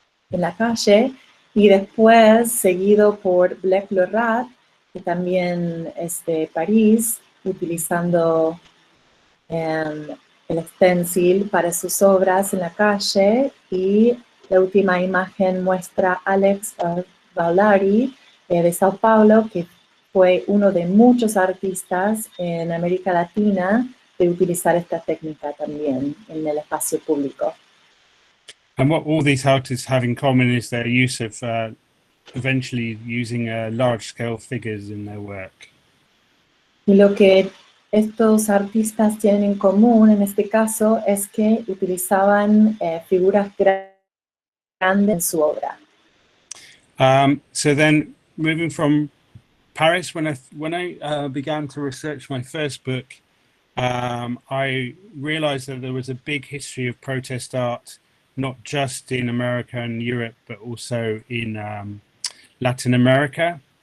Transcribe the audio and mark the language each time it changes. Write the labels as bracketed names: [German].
[Spanish] en la calle, y después seguido por Blake Lorat, que también es de París, utilizando el stencil para sus obras en la calle, y la última imagen muestra a Alex Valauri de Sao Paulo, que fue uno de muchos artistas en América Latina de utilizar esta técnica también en el espacio público. [English] And what all these artists have in common is their use of eventually using large-scale figures in their work. [Spanish] Y lo que estos artistas tienen en común en este caso es que utilizaban figuras grandes en su obra. [English] So then, moving from Paris, when I began to research my first book, I realized that there was a big history of protest art, not just in America and Europe, but also in Latin America.